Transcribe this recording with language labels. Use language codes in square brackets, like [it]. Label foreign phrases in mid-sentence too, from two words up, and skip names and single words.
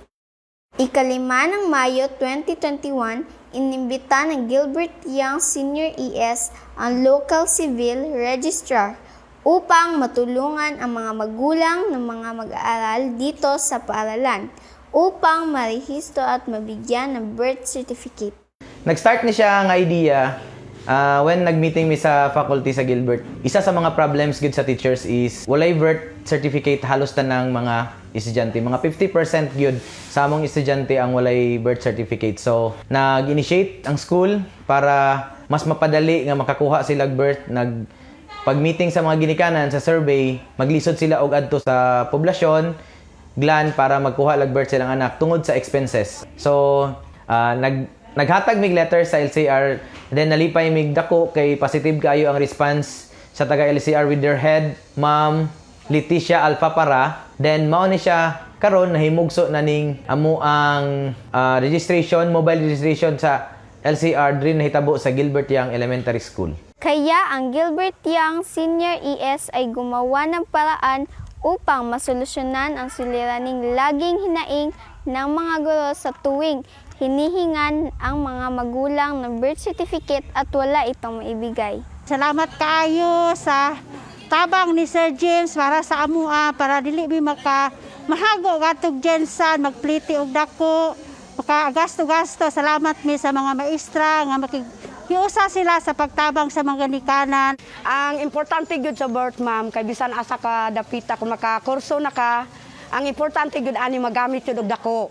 [tl] Ikalima ng Mayo 2021, inimbita ng Gilbert Young Senior ES ang [en] local civil registrar [tl] upang matulungan ang mga magulang ng mga mag-aaral dito sa paaralan upang marehistro at mabigyan ng [en] birth certificate. [ceb] Nag-start ni siya ang [en] idea when [ceb] nag-meeting mi sa faculty sa Gilbert. Isa sa mga problems gud sa teachers is walay [en] birth certificate [ceb] halos tanang mga estudyante. Mga 50% gyud sa among estudyante ang walay [en] birth certificate. [ceb] So, nag-initiate ang school para mas mapadali nga makakuha sila birth. Pag-meeting sa mga ginikanan sa survey, maglisod sila og adto sa poblasyon, GLAN para magkuha lag birth silang anak tungod sa expenses. So, naghatag mig letter sa LCR, then nalipay mig dako kay [en] positive kaayo [ceb] ang response sa taga LCR [en] with their head, [ceb] Ma'am Leticia Alfapara. Then mao ni siya karon nahimugso na ning amo ang registration, [en] mobile registration [ceb] sa LCR diri nahitabo sa Gilbert Young Elementary School. [tl] Kaya ang Gilbert Young Senior ES ay gumawa ng paraan upang masolusyonan ang suliraning laging hinaing ng mga guro sa tuwing hinihingan ang mga magulang ng [en] birth certificate [tl] at wala itong maibigay. [ceb] Salamat kayo sa tabang ni Sir James para sa amua para dili mi mahago gatog Jensan magpliti og dako maka gasto-gasto. Salamat mi sa mga maestra nga Hiusa sila sa pagtabang sa mga ginikanan. Ang importante gyud sa birth, ma'am, kay bisan asa ka dapita kung makakurso na ka, ang importante gyud ani magamit jud og dako.